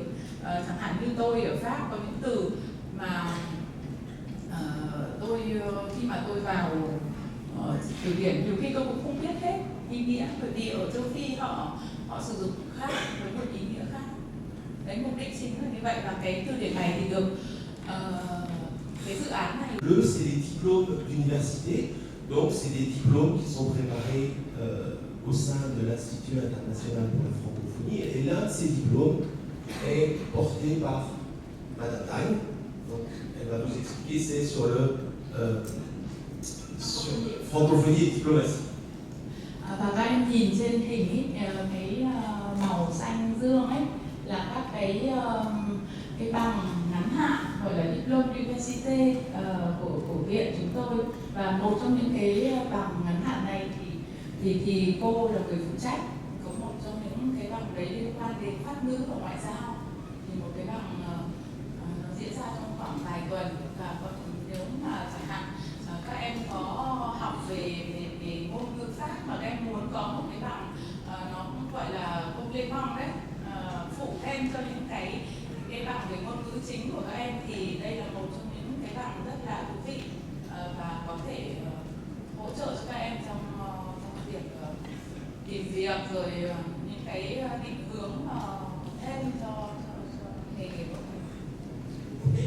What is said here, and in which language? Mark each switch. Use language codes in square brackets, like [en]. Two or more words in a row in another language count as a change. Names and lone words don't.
[vi] Chẳng hạn như tôi ở Pháp có những từ mà khi mà tôi vào từ điển nhiều khi tôi cũng không biết hết ý nghĩa, bởi vì ở châu Phi họ sử dụng khác với một ý nghĩa khác. Đấy, mục đích chính là như vậy, và cái từ điển này thì được cái dự án này. [fr] Le, c'est des diplômes d'université, donc c'est des diplômes qui sont préparés au sein de l'Institut international pour la francophonie, et l'un de ces diplômes est porté par Madame Dang. Donc, elle va nous expliquer, c'est sur sur francophonie et diplomatie. [vi] Và các em nhìn trên hình ấy, cái màu xanh dương ấy là các cái bằng ngắn hạn gọi là [fr] diplôme d'université [vi] của viện chúng tôi, và một trong những cái bằng ngắn hạn này thì cô là người phụ trách. Có một trong những cái bằng đấy liên quan đến pháp ngữ và ngoại giao, thì một cái bằng nó diễn ra trong khoảng vài tuần. Và nếu mà chẳng hạn các em có học về ngôn ngữ Pháp mà các em muốn có một cái bằng nó cũng gọi là complément đấy, phụ thêm cho những cái bằng về ngôn ngữ chính của các em, thì đây là một trong những cái bằng rất là thú vị và có thể hỗ trợ cho các em trong việc tìm việc, rồi những cái định hướng thêm cho nghề nghiệp của mình.